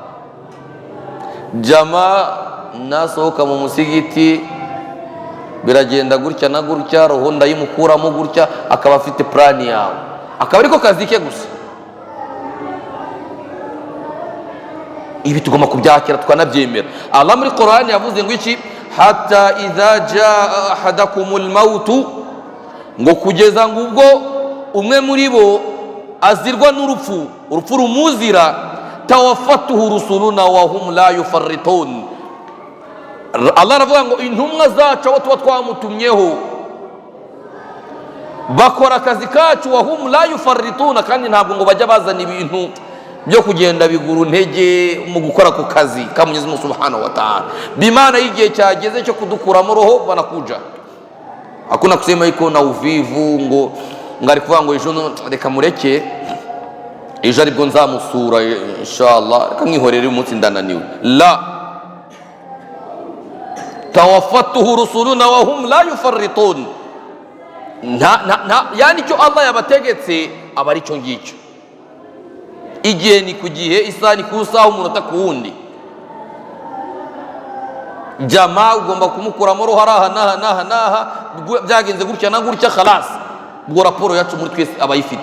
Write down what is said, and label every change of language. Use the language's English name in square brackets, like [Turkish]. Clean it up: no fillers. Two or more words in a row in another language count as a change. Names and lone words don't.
[Kinyarwanda] Jama nasohoka mu musigiti biragenda gutya na gutya, roho ndayimukuramo gutya, akaba afite plani yawe, akaba ariko kazi ke gusa. Ibi tugomba kubyakira tukanabyemera. Allah muri Qur'an yavuze ngo iki? [Arabic] حتى إذا جاء أحدكم الموت, [Kinyarwanda] ngo kugeza ngo ubwo umwe muri bo azirwa n'urupfu, urupfu rumuzira. [Arabic] توفته رسلنا وهم لا يفرطون. [Kinyarwanda] Allah aravuga ngo intumwa zacu abo tuba twamutumyeho bakora akazi kacu, [Arabic] وهم لا يفرطون, [Kinyarwanda] kandi ntabwo ngo bajya bazana ibintu byo kugenda biguru ntege mu gukora ku kazi ka Mwenyezi Mungu [Arabic] سبحانه وتعالى. [Kinyarwanda] Bimana igihe cyageze cyo kudukuramo roho banakuja. [Swahili] Hakuna kusema iko na uvivu [Kinyarwanda] ngo ngari kuvuga ngo ejo reka mureke ejo aribwo nzamusura inshallah, reka mwihorere umunsi ndananiwe. [Arabic] لا، توفته رسلنا وهم لا يفرطون. [Kinyarwanda] Yani icyo Allah yabategetse aba ari cyo ngicyo. Igihe ni ku gihe, isaha ni ku isaha, umunota ku wundi. Jamaa ugomba kumukuramo roho haraha naha byagenze gutya na gutya, khalas ubwo raporo yacu muri twese abayifite.